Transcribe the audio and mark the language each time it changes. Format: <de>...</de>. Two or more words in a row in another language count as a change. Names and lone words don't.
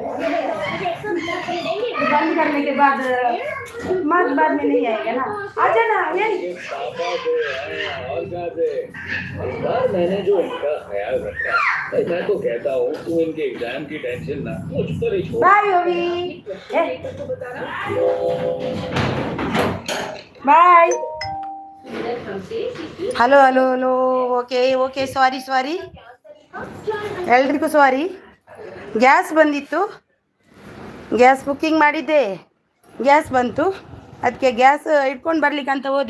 <hi>बंद करने के बाद मार्क्स बाद में नहीं आएगा ना, आ जाना ये। इस बार मैंने जो इनका ख्याल रखा, मैं तो कहता हूँ तुम इनके एग्जाम की टेंशन ना मुझ पर ही छोड़।</hi> <en>Bye Ovi, bye. Hello hello hello. OK OK, sorry sorry, ಎಲ್ರಿಗೂ sorry.</en> <kn>ಗ್ಯಾಸ್ ಬಂದಿತ್ತು,</kn> <en>gas booking</en> <kn>ಮಾಡಿದ್ದೆ, ಗ್ಯಾಸ್ ಬಂತು, ಅದಕ್ಕೆ ಗ್ಯಾಸ್ ಇಟ್ಕೊಂಡು ಬರ್ಲಿಕ್ಕೆ ಅಂತ ಹೋದೆ.</kn>